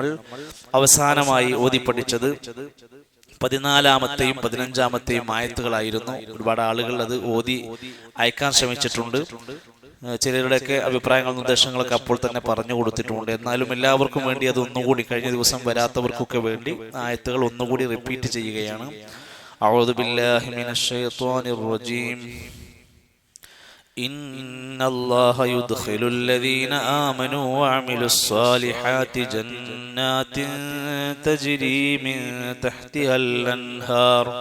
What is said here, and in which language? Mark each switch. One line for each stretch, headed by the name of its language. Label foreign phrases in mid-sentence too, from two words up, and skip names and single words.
Malayalam: അവസാനമായി ഓതി പഠിച്ചത് 14-ാമത്തെയും 15-ാമത്തെയും ആയത്തുകളായിരുന്നു. ഒരുപാട് ആളുകൾ അത് ഓതി അയക്കാൻ ശ്രമിച്ചിട്ടുണ്ട്. ചിലരുടെയൊക്കെ അഭിപ്രായങ്ങളും നിർദ്ദേശങ്ങളൊക്കെ അപ്പോൾ തന്നെ പറഞ്ഞു കൊടുത്തിട്ടുണ്ട്. എന്നാലും എല്ലാവർക്കും വേണ്ടി അത് ഒന്നുകൂടി, കഴിഞ്ഞ ദിവസം വരാത്തവർക്കൊക്കെ വേണ്ടി ആയത്തുകൾ ഒന്നുകൂടി റിപ്പീറ്റ് ചെയ്യുകയാണ്.
Arabic: أعوذ بالله من الشيطان الرجيم إن الله يدخل الذين آمنوا وعملوا الصالحات جنات تجري من تحتها الأنهار